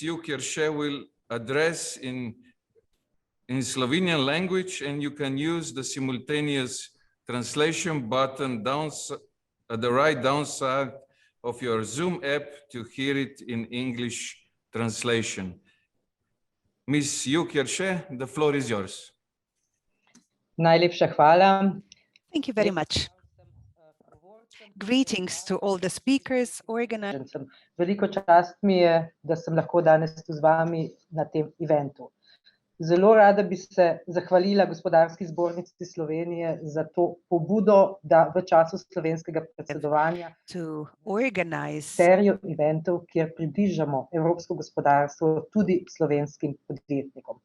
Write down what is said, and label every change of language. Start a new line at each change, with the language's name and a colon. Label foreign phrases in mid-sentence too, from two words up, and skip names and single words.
English: Jug Jerše will address in Slovenian language, and you can use the simultaneous translation button at the right downside of your Zoom app to hear it in English translation. Ms. Jug Jerše, the floor is yours.
Slovenian: Najlepša hvala.
English: Thank you very much. Greetings to all the speakers, organizers.
Slovenian: Veliko čast mi je, da sem lahko danes tu z vami na tem
English: eventu.
Slovenian: Zelo rada bi se zahvalila Gospodarski zbornici Slovenije za to pobudo, da v času slovenskega predsedovanja serijo eventov, kjer približamo evropsko gospodarstvo tudi slovenskim podjetnikom.